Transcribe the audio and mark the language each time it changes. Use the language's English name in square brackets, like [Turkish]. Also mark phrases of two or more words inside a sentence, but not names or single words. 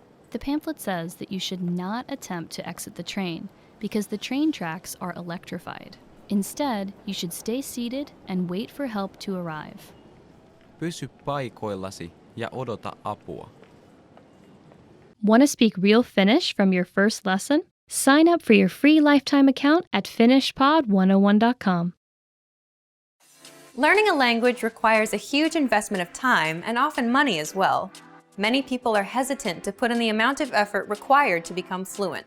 [English] The pamphlet says that you should not attempt to exit the train because the train tracks are electrified. Instead, you should stay seated and wait for help to arrive. [Finnish] Pysy paikoillasi ja odota apua. [English] Want to speak real Finnish from your first lesson? Sign up for your free lifetime account at finishpod101.com. Learning a language requires a huge investment of time and often money as well. Many people are hesitant to put in the amount of effort required to become fluent.